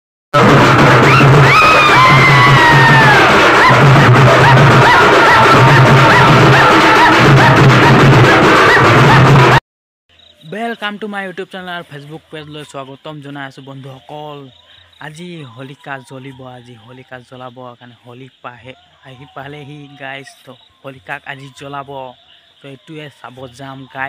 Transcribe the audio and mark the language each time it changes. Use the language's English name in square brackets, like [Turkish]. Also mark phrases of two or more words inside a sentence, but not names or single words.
[English] Welcome to my YouTube channel और Facebook page [Assamese] ল' স্বাগতম জনাই আছোঁ বন্ধুসকল। আজি হোলিকা জ্বলিব, আজি হোলিকা জ্বলাব কাৰণে হোলি পালেহি গাইজ। তো হোলিকাক আজি জ্বলাব, তো এইটোৱে চাব যাম গাইজ।